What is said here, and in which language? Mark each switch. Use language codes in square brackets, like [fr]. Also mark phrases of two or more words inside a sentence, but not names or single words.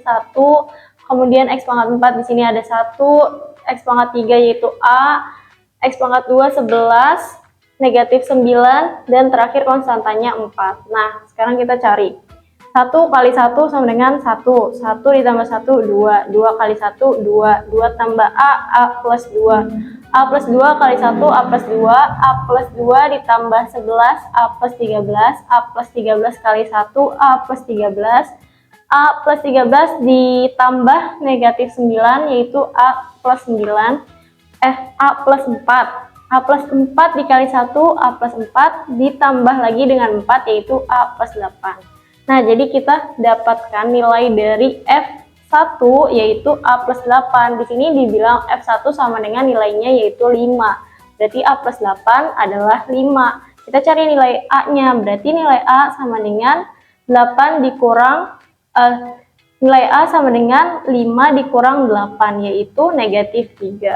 [id] 1, kemudian X pangkat 4 di sini ada 1, X pangkat 3 yaitu A, X pangkat 2 11, negatif 9, dan terakhir konstantanya 4. Nah, sekarang kita cari. 1 kali 1 sama dengan 1. 1 ditambah 1, 2. 2 kali 1, 2. 2 tambah A plus 2. A plus 2 kali 1, A plus 2. A plus 2 ditambah 11, A plus 13. A plus 13 kali 1, A plus 13. A plus 13 ditambah negatif 9, yaitu A plus 9. A plus 4. A plus 4 dikali 1, A plus 4, ditambah lagi dengan 4, yaitu A plus 8. Nah, jadi kita dapatkan nilai dari F1, yaitu A plus 8. Di sini dibilang F1 sama dengan nilainya, yaitu 5. Berarti A plus 8 adalah 5. Kita cari nilai A-nya, berarti nilai A sama dengan 8 dikurang nilai A sama dengan 5 dikurang 8, yaitu negatif 3.